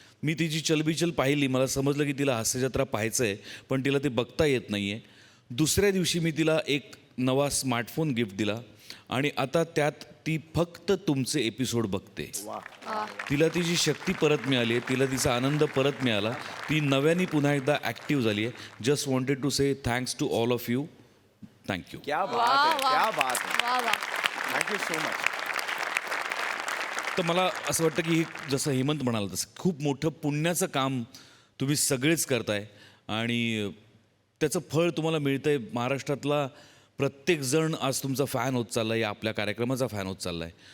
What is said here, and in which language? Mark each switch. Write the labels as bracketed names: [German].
[Marathi] मी तिची चलबिचल पाहिली, मला समजलं की तिला हास्यजत्रा पाहायचं आहे, पण तिला ते बघता येत नाही आहे. दुसऱ्या दिवशी मी तिला एक नवा स्मार्टफोन गिफ्ट दिला आणि आता त्यात ती फक्त तुमचे एपिसोड बघते. तिला तिची शक्ती परत मिळाली आहे, तिला तिचा आनंद परत मिळाला. ती नव्याने पुन्हा एकदा ॲक्टिव्ह झाली आहे. [English] Just wanted to say thanks to all of you. Thank you. [Marathi] क्या बात आहे, क्या बात आहे. वा वा. [English] Thank you so much. [Marathi] तर मला असं वाटतं की जसं हेमंत म्हणाला तसं खूप मोठं पुण्याचं काम तुम्ही सगळेच करताय आणि त्याचं फळ तुम्हाला मिळतं आहे. महाराष्ट्रातला प्रत्येकजण आज तुमचा फॅन होत चालला आहे, आपल्या कार्यक्रमाचा फॅन होत चालला आहे.